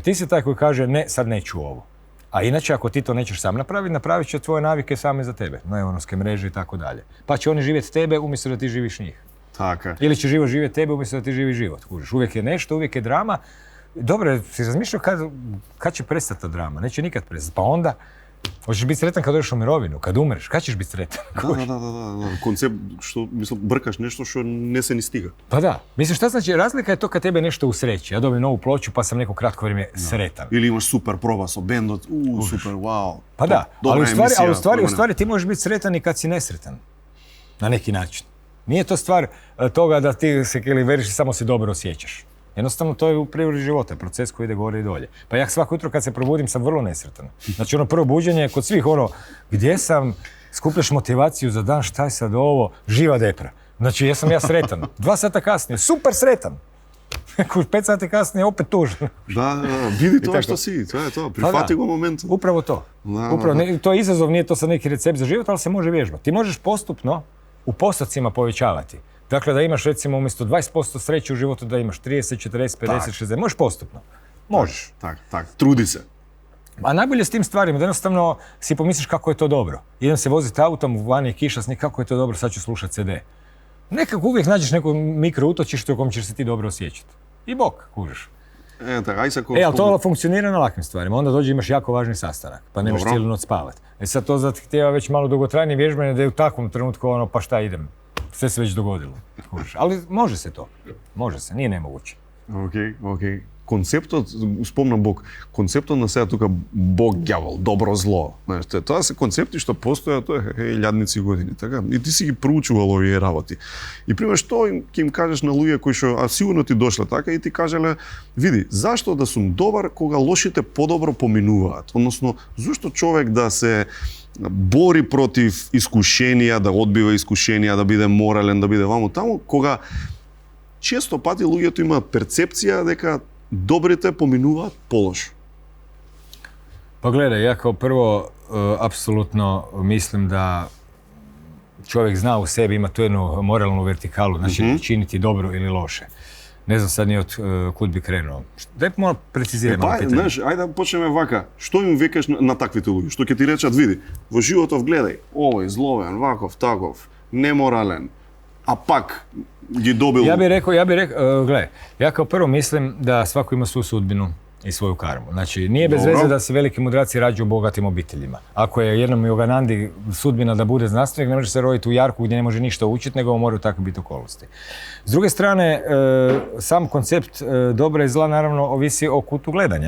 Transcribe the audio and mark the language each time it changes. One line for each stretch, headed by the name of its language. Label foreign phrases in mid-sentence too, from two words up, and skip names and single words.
Croatian: Ti si taj koji kaže, ne, sad neću ovo. A inače, ako ti to nećeš sam napraviti, napravit će tvoje navike same za tebe, neuronske mreže i tako dalje. Pa će oni živjeti tebe umjesto da ti živiš njih.
Macedonian: Така.
Croatian: Ili će život živjeti tebe umjesto da ti živi život. Kužiš, uvijek je nešto, uvijek je drama. Dobro, si razmišljao kad će prestati ta drama? Neće nikad prestati. Pa onda, hoćeš biti sretan kad dođeš u mirovinu, kad umreš, kad ćeš biti sretan?
Macedonian: Да. Концепт што мислам бркаш нешто што не се ни стига.
Croatian: Pa da. Mislim, šta znači, razlika je to kad tebe nešto usreći. Ja dobijem novu ploču pa sam neko kratko vrijeme sretan.
Macedonian: Или имаш супер проба со бендот, супер, вау.
Croatian: Pa da, ali u stvari ti
Macedonian: ти
Croatian: možeš biti sretan i kad si nesretan. Na neki način. Nije to stvar toga da ti se veriš i samo se dobro osjećaš. Jednostavno, to je u prirodi života, proces koji ide gore i dolje. Pa ja svako jutro kad se probudim sam vrlo nesretan. Znači, prvo buđenje je kod svih gdje sam, skupljaš motivaciju za dan, šta je sad ovo, živa depra. Znači, jesam ja sretan. 2 sata kasnije, super sretan. 5 sati kasnije, opet tužan.
Macedonian: Да, види тоа што си, тоа е тоа, прифати го моментот.
Croatian: Upravo to. To je izazov, nije to sad neki recept za život, ali se može vježbati. Ti možeš postupno u postocima povećavati. Dakle, da imaš recimo umjesto 20% sreće u životu, da imaš 30, 40, 50, 60, možeš postupno. Možeš. Tak, trudi se. A najbolje s tim stvarima, da jednostavno si pomisliš kako je to dobro. Idem se voziti autom, vani je kiša, kako je to dobro, sad ću slušati CD. Nekako uvijek nađeš neko mikro utočište u kom ćeš se ti dobro osjećati. I bok, kužiš. Ali to funkcionira na lakim stvarima. Onda dođe imaš jako važni sastanak, pa nemaš cijelu noć spavati. Sad to zahtijeva već malo dugotrajnije vježbanje da je u takvom trenutku pa šta idem. Sve se već dogodilo. Ali može se to. Može se, nije nemoguće.
Macedonian: Океј. Концептот, спомнам Бог, концептот на сега тука Бог, ѓавол, добро, зло. Знаеш, тоа се концепти што постојат илјадници години, така? И ти си ги проучувал овие работи. И пример што ќе им кажеш на луѓе кои што сигурно ти дошле така и ти кажеле, види, зашто да сум добар кога лошите подобро поминуваат? Односно, зошто човек да се бори против искушенија, да одбива искушенија, да биде морален, да биде ваму таму, кога често пати луѓето имаат перцепција дека добрите поминуваат полошо.
Croatian: Pa gledaj, ja kao prvo apsolutno mislim da čovjek zna u sebi, ima tu jednu moralnu vertikalu, znači činiti dobro ili loše. Ne znam sad ni od kud bi krenuo. Daj malo preciziraj malo pitanje.
Macedonian: Знаеш, ајде да почнеме вака. Што им викаш на таквите луѓе? Што ќе ти речат, види, во животов гледај, овој зловен, ваков, таков, неморален,
Croatian: a pak
Macedonian: ги добил...
Croatian: Ja bih rekao, gledaj, ja kao prvo mislim da svako ima svoju sudbinu i svoju karmu. Znači, nije bez veze da se veliki mudraci rađaju u bogatim obiteljima. Ako je jednom Yoganandi sudbina da bude znanstvenik, ne može se roditi u jarku gdje ne može ništa učiti, nego moraju takve biti okolnosti. S druge strane, sam koncept dobra i zla naravno ovisi o kutu gledanja.